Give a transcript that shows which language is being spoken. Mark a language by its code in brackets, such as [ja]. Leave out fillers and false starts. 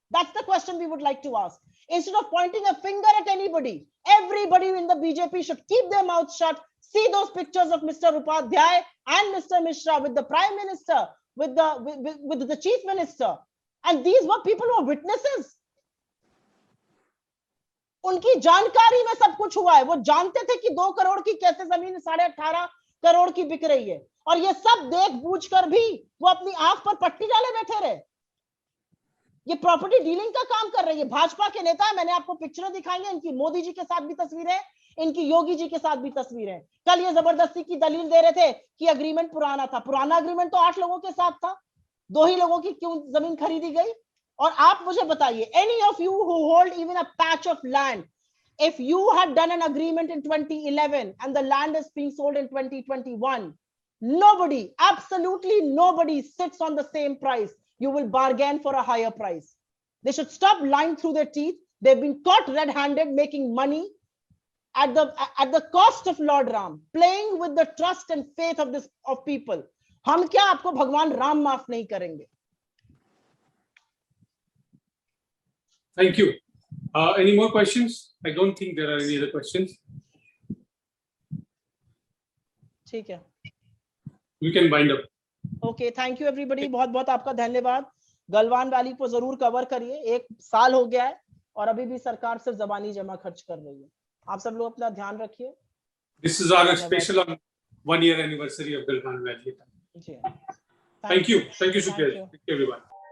[en] That's the question we would like to ask. Instead of pointing a finger at anybody, everybody in the BJP should keep their mouths shut. See those pictures of Mr. Upadhyay and Mr. Mishra with the Prime Minister, with the Chief Minister. And these were people who were witnesses. [hi] उनकी जानकारी में सब कुछ हुआ है. वो जानते थे कि 2 करोड़ की कैसे जमीन 18.5 करोड़ की बिक रही है. और ये सब देख बूझ कर भी वो अपनी आंख पर पट्टी डाले बैठे रहे. ये प्रॉपर्टी डीलिंग का काम कर रही है. भाजपा के नेता, मैंने आपको पिक्चरें दिखाई हैं, इनकी मोदी जी के साथ भी तस्वीरें, इनकी योगी जी के साथ भी तस्वीरें. कल ये जबरदस्ती की दलील दे रहे थे कि एग्रीमेंट पुराना था. पुराना एग्रीमेंट तो 8 लोगों के साथ था. 2 ही लोगों की क्यों जमीन खरीदी गई? और आप मुझे बताइए, [en] any of you who hold even a patch of land, if you had done an agreement in 2011 and the land is being sold in 2021, nobody, absolutely nobody sits on the same price. You will bargain for a higher price. They should stop lying through their teeth. They've been caught red-handed making money at the cost of Lord Ram, playing with the trust and faith of people. [hi] हम क्या आपको भगवान राम माफ नहीं करेंगे? [en] Thank you. Any more questions? I don't think there are any other questions. [hi] ठीक है. [en] We can wind up. Okay, thank you everybody. [hi] बहुत बहुत आपका धन्यवाद. गलवान वैली को जरूर कवर करिए. 1 साल हो गया है और अभी भी सरकार सिर्फ जबानी जमा खर्च कर रही है. आप सब लोग अपना ध्यान रखिए. [en] This is our special 1-year anniversary of Galwan Valley. [hi] Ji. [en] Thank you. Thank you, Shukriya. Thank you, everyone.